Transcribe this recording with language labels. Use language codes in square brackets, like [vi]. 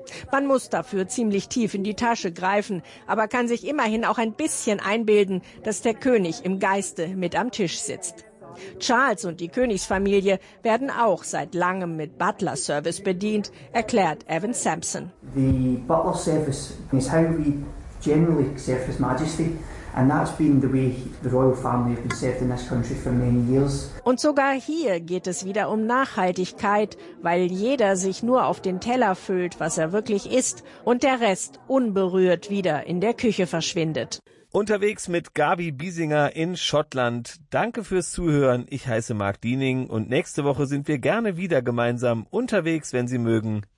[de] Man muss dafür ziemlich tief in die Tasche greifen, aber kann sich immerhin auch ein bisschen einbilden, dass der König im Geiste mit am Tisch sitzt. Charles und die Königsfamilie werden auch seit langem mit Butler-Service bedient, erklärt Evan Sampson. [en] The Butler-Service is how we generally serve His Majesty. And that's been the way the royal family have been served in this country for many years. [de] Und sogar hier geht es wieder um Nachhaltigkeit, weil jeder sich nur auf den Teller füllt, was er wirklich isst, und der Rest unberührt wieder in der Küche verschwindet. Unterwegs mit Gabi Biesinger in Schottland. Danke fürs Zuhören. Ich heiße Marc Diening und nächste Woche sind wir gerne wieder gemeinsam unterwegs, wenn Sie mögen.